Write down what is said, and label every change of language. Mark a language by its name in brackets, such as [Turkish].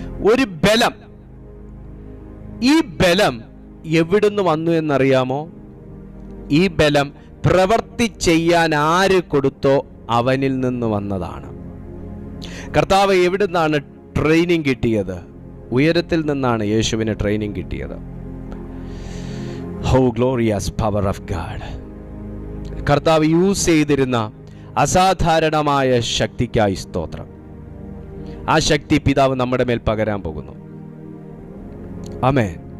[Malayalam] ഒരു ബലം. ഈ ബലം എവിടുന്ന് വന്നു എന്നറിയാമോ? ഈ ബലം പ്രവൃത്തി ചെയ്യാൻ ആര് കൊടുത്തോ അവനിൽ നിന്ന് വന്നതാണ്. കർത്താവ് എവിടുന്നാണ് ട്രെയിനിങ് കിട്ടിയത്? ഉയരത്തിൽ നിന്നാണ് യേശുവിന് ട്രെയിനിങ് കിട്ടിയത്. [English] How glorious power of God. [Malayalam] കർത്താവ് യൂസ് ചെയ്തിരുന്ന അസാധാരണമായ ശക്തിക്കായി സ്തോത്രം. ആ ശക്തി പിതാവ് നമ്മുടെ മേൽ പകരാൻ പോകുന്നു. ആമേൻ.